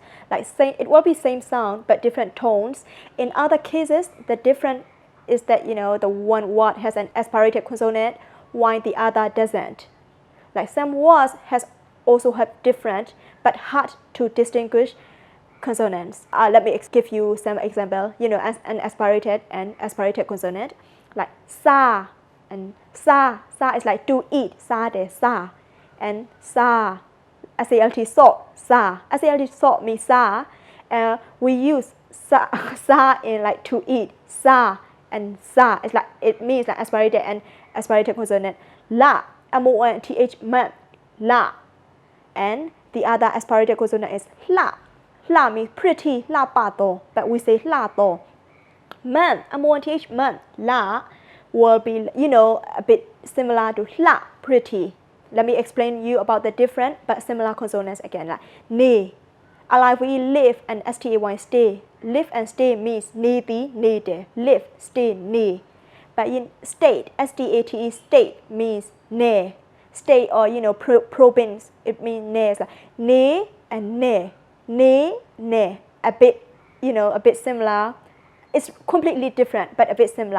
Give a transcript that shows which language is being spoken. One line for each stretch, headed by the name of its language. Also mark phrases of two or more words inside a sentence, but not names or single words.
English: Like it will be same sound but different tones. In other cases, the difference is that the one word has an aspirated consonant while the other doesn't. Like some words also have different but hard to distinguish consonants. Let me give you some example. As an aspirated and aspirated consonant, like sa and sa. Sa is like to eat.
Tibetan: Sa de sa,
English: and sa. SALT salt. Sa. SALT salt means sa. We use sa, sa in like to eat. Sa and sa. It's like it means like aspirated and aspirated consonant. La. MONTH month. La. And the other aspirated consonant is la. La means pretty,
Tibetan: la pa to,
English: but we say
Tibetan: la to.
English: Month, month, month, la will be, a bit similar to la, pretty. Let me explain you about the different but similar consonants again. Like ne, alive we live and stay, stay. Live and stay means
Tibetan: ne be, ne de.
English: Live, stay, ne. But in state, state, state means ne. State or province, it means ne. Like ne and ne.
Tibetan: Ne, ne,
English: a bit a bit similar. It's completely different, but a bit similar.